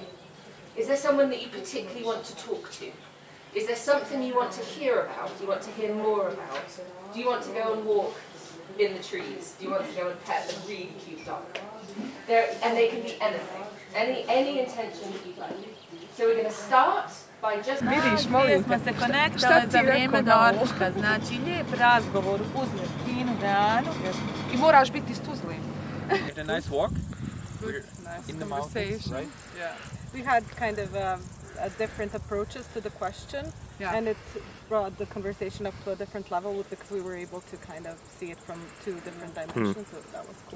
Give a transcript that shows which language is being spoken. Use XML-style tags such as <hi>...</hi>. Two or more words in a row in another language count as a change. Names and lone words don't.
<en>Is there someone that you particularly want to talk to? Is there something you want to hear about? Do you want to hear more about? Do you want to go and walk in the trees? Do you want to go and pet a really cute dog? And they can be anything, any intention that you'd like. So we're going to start by just...</en> <hr>Vidiš, molim te, se konektale za vrijeme doručka, znači lijep razgovor, uzmeš finu hranu i moraš biti s Tuzlim.</hr> <en>Had a nice walk. Good, nice in the conversation. mountains, right? Yeah. We had kind of different approaches to the question, and it brought the conversation up to a different level because we were able to kind of see it from two different dimensions, so that was cool.</en>